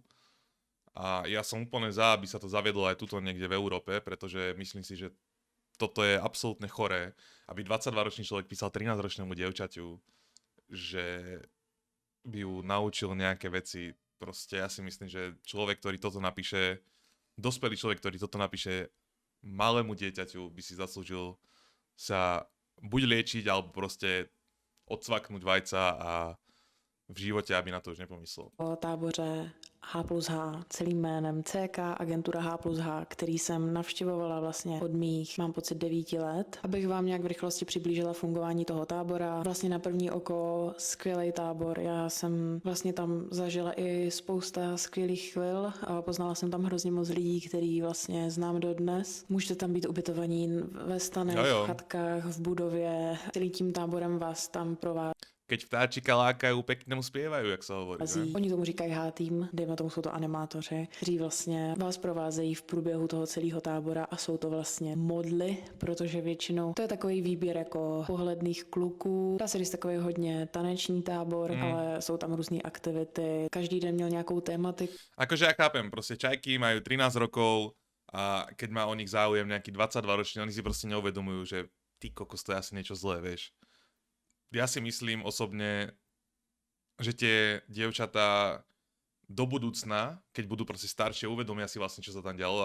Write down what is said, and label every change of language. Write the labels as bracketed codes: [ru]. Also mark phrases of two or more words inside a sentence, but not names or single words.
[sk] A ja som úplne za, aby sa to zaviedlo aj tuto niekde v Európe, pretože myslím si, že toto je absolútne choré, aby 22-ročný človek písal 13-ročnému dievčaťu, že by ju naučil nejaké veci. Proste ja si myslím, že človek, ktorý toto napíše, dospelý človek, ktorý toto napíše malému dieťaťu, by si zaslúžil sa buď liečiť, alebo proste odsvaknúť vajca a v živote, aby na to už nepomyslel. [cs] O táboře H plus H, celým jménem CK, agentura H plus H, který jsem navštěvovala vlastně od mých, mám pocit, 9 let. Abych vám nějak v rychlosti přiblížila fungování toho tábora. Vlastně na první oko skvělý tábor. Já jsem vlastně tam zažila i spousta skvělých chvil a poznala jsem tam hrozně moc lidí, který vlastně znám dodnes. Můžete tam být ubytovaní ve stanech, v chatkách, v budově. Celým tím táborem vás tam provází. [sk] Keď vtáčika lákajú, pekne mu spievajú, jak sa hovorí. [cs] Ne? Oni tomu říkají H-tým, dejme tomu jsou to animátoři, kteří vlastně vás provázejí v průběhu toho celého tábora a jsou to vlastně modly, protože většinou to je takový výběr jako pohledných kluků. Dá se říct takový hodně taneční tábor, ale jsou tam různé aktivity. Každý den měl nějakou tématiku. [sk] Akože ja chápem, proste čajky majú 13 rokov a keď má o nich záujem nejaký 22-ročný, oni si proste neuvedomujú, že ty kokos, to je asi niečo zlé, vieš. Ja si myslím osobne, že tie dievčatá do budúcna, keď budú proste staršie, uvedomia si vlastne, čo sa tam dialo.